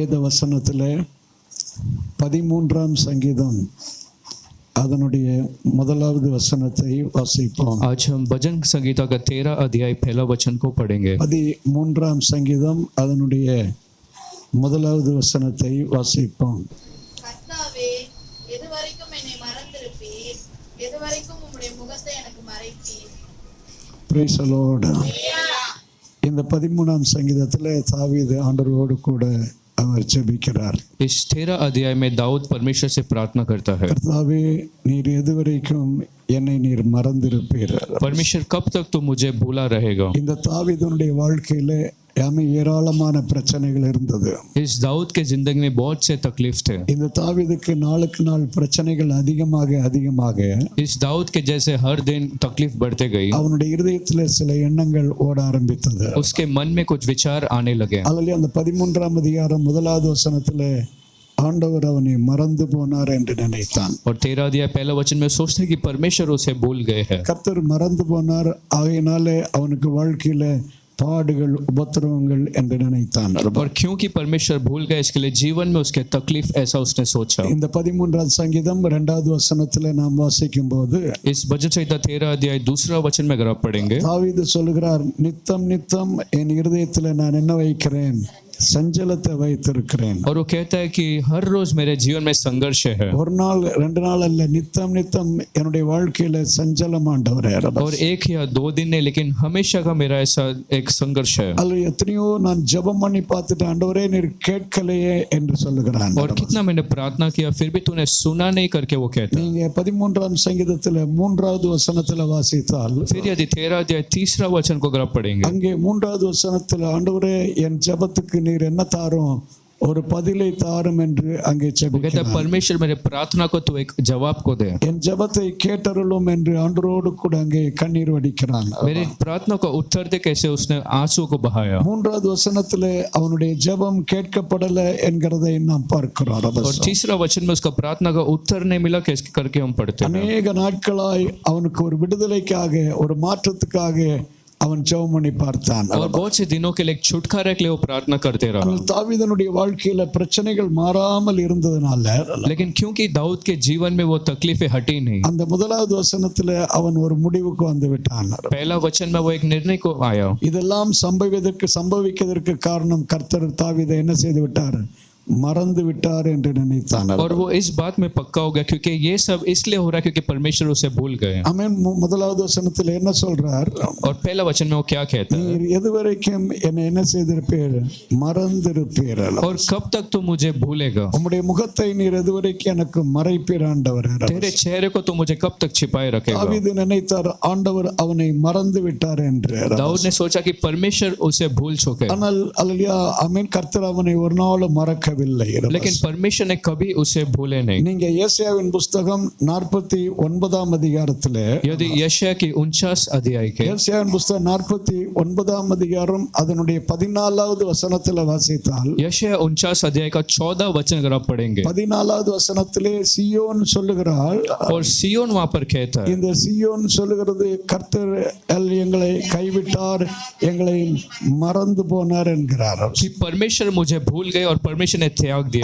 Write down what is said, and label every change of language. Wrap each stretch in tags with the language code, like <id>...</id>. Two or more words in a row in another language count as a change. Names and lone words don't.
<ta>வசனத்திலே 13ஆம் சங்கீதம் அதனுடைய முதலாவது வசனத்தை வாசிப்போம்.</ta> <hi>आज हम भजन संगीता का 13 अध्याय पहला वचन को पढ़ेंगे.</hi> <ta>13ஆம் சங்கீதம் அதனுடைய முதலாவது வசனத்தை வாசிப்போம். கர்த்தாவே, எதுவரைக்கும் என்னை மறந்திருப்பீர்? எதுவரைக்கும் உம்முடைய முகத்தை எனக்கு மறைப்பீர்?</ta> <en>Praise the Lord.</en> <ta>இந்த 13ஆம் சங்கீதத்திலே தாவீது ஆண்டவரோடு கூட அவர் ஜெபிக்கிறார்.</ta> <hi>इस 13 अध्याय में दाऊद परमेश्वर से प्रार्थना करता है.</hi> <ta>கர்த்தாவே, நீர் எதுவரைக்கும் என்னை நீர் மறந்திருப்பீர்?</ta> <hi>परमेश्वर कब तक तू मुझे भूला रहेगा?</hi> <ta>இந்த தாவீதுனுடைய வாழ்க்கையிலே ஏராளமான பிரச்சனைகள் இருந்தது.</ta> <hi>इस दाऊद के जिंदगी में बहुत से तकलीफ थे.</hi> <ta>இந்த தாவீதுக்கு நாளுக்கு நாள் பிரச்சனைகள் அதிகமாக</ta> <hi>इस दाऊद के जैसे हर दिन तकलीफ बढ़ते गई.</hi> <ta>அவனுடைய இதயத்திலே சில எண்ணங்கள் ஓட ஆரம்பித்தது.</ta> <hi>उसके मन में कुछ विचार आने लगे.</hi> <ta>அல்லேலூயா. அந்த 13ஆம் அதிகாரம் முதலாவது வசனத்திலே ஆண்டவர் அவனை மறந்து போனார் என்று நினைத்தான்.</ta> <hi>और 13 अध्याय पहला वचन में सोचते कि परमेश्वर उसे भूल गए हैं.</hi> <ta>கர்த்தர் மறந்து போனார், ஆகையினாலே அவனுக்கு வாழ்க்கையில பாடுகள் உபத்திரவங்கள் என்று நினைத்தான்.</ta> <hi>और क्योंकि परमेश्वर भूल गए इसके लिए जीवन में उसके तकलीफ ऐसा उसने सोचा.</hi> <ta>இந்த 13ஆம் சங்கீதம் 2வது வசனத்திலே நாம் வாசிக்கும்போது</ta> <hi>इस भजन संहिता 13 अध्याय दूसरा वचन में अगर आप पढ़ेंगे,</hi> <ta>தாவீது சொல்கிறார், நித்தம் நித்தம் என் இருதயத்திலே நான் என்ன வைக்கிறேன்? சஞ்சலத்தை வைத்திருக்கிறேன்.</ta> <hi>और वो कहता है कि हर रोज मेरे जीवन में संघर्ष है.</hi> <ta>ஒரு நாள் ரெண்டு நாள் அல்ல, நித்தம் நித்தம் என்னுடைய வாழ்க்கையில சஞ்சலம் ஆண்டவரே.</ta> <hi>और एक या दो दिन नहीं, लेकिन हमेशा का मेरा ऐसा एक संघर्ष है.</hi> <ta>அல்ல எத்தனையோ நான் ஜெபம் பண்ணி பார்த்துட்டு ஆண்டவரே நீர் கேட்கலையே என்று சொல்லுகிறான்.</ta> <hi>और कितना मैंने प्रार्थना किया फिर भी तूने सुना नहीं करके वो कहता.</hi> <ta>நீங்க 13ஆம் சங்கீதத்துல 3வது வசனத்துல வாசித்தால்,</ta> <hi>फिर यदि 13 अध्याय तीसरा वचन को अगर आप पढ़ेंगे,</hi> <ta>அங்கே 3வது வசனத்துல ஆண்டவரே என் ஜெபத்துக்கு நீர் என்ன தாரும்? ஒரு பதிலை தாரும் என்று அங்கே</ta> <hi>वो कहता है</hi> <ta>ஜெபிக்கிறார்.</ta> <hi>परमेश्वर मेरे प्रार्थना को तू एक जवाब को दे.</hi> <ta>என் ஜெபத்தை கேட்டருளும் என்று ஆண்டவரோடு கூட அங்கே கண்ணீர் வடிக்கிறான்.</ta> <hi>मेरी प्रार्थना को उत्तर दे, कैसे उसने आंसू को बहाया.</hi> <ta>3வது வசனத்திலே அவனுடைய ஜெபம் கேட்கப்படல என்கிறதை நாம் பார்க்கிறோம்.</ta> <hi>और तीसरा वचन में उसका प्रार्थना का उत्तर नहीं मिला, कैसे करके हम पढ़ते हैं.</hi> <ta>அநேக நாட்களாய் அவனுக்கு ஒரு விடுதலைக்காக ஒரு மாற்றத்துக்காக அவன் ஜெபம் பண்ணி பார்த்தான்.</ta> <hi>और बहुत से दिनों के लिए एक छुटकारे के लिए वो प्रार्थना करते रहा.</hi> <ta>தாவீதுனுடைய வாழ்க்கையில பிரச்சனைகள் மாறாமல் இருந்ததனால,</ta> <hi>लेकिन क्योंकि दाऊद के जीवन में वो तकलीफें हटी नहीं,</hi> <ta>அந்த முதலாவது வசனத்துல அவன் ஒரு முடிவுக்கு வந்து விட்டான்.</ta> <hi>पहला वचन में वो एक निर्णय को आया.</hi> <ta>இதெல்லாம் சம்பவிப்பதற்கு காரணம் கர்த்தர் தாவீதை என்ன செய்து விட்டார்? மறந்து விட்டார் என்று நினைத்தான்.</ta> <hi>और वो इस बात में पक्का हो गया क्योंकि ये सब इसलिए हो रहा है क्योंकि परमेश्वर उसे भूल गए.</hi> <ta>ஆமென். முதலாவது வசனத்துல என்ன சொல்றார்?</ta> <hi>और पहला वचन में वो क्या कहता है?</hi> <ta>நீர் எதுவரைக்கும் என்னை என்ன செய்திருப்பீர்? மறந்திருப்பீர்.</ta> <hi>और कब तक तू मुझे भूलेगा?</hi> <ta>உம்முடைய முகத்தை நீர் எதுவரைக்கும் எனக்கு மறைப்பீர் ஆண்டவரே.</ta> <hi>तेरे चेहरे को तू मुझे कब तक छिपाए रखेगा?</hi> <ta>தாவீது நினைத்தார் ஆண்டவர் அவனை மறந்து விட்டார் என்று.</ta> <hi>दाऊद ने सोचा कि परमेश्वर उसे भूल चुके,</hi> <ta>ஆனால் அல்லேலூயா, ஆமென், கர்த்தர் அவனை ஒரு நாளும் மறக்கவில்லை.</ta> <hi>लेकिन परमेश्वर ने कभी उसे भूले नहीं.</hi> <ta>நீங்க ஏசாயாவின் புத்தகம் 49ஆம் அதிகாரத்திலே,</ta> <hi>यदि यशायाह की 49 अध्याय के</hi> <ta>ஏசாயாவின் புத்தகம் 49ஆம் அதிகாரம் அதனுடைய 14வது வசனத்துல வாசித்தால்,</ta> <hi>यशायाह 49 अध्याय का 14 वचन अगर आप पढ़ेंगे,</hi> <ta>14வது வசனத்திலே சியோன் சொல்லுகிறாள்,</ta> <hi>और सियोन वहां पर कहता है,</hi> <ta>இந்த சியோன் சொல்லுகிறது கர்த்தர் எங்களை கைவிட்டார், எங்களை மறந்து போனார் என்கிறார்.</ta> <hi>कि परमेश्वर मुझे भूल गए और परमेश्वर ने त्याग दिया</hi>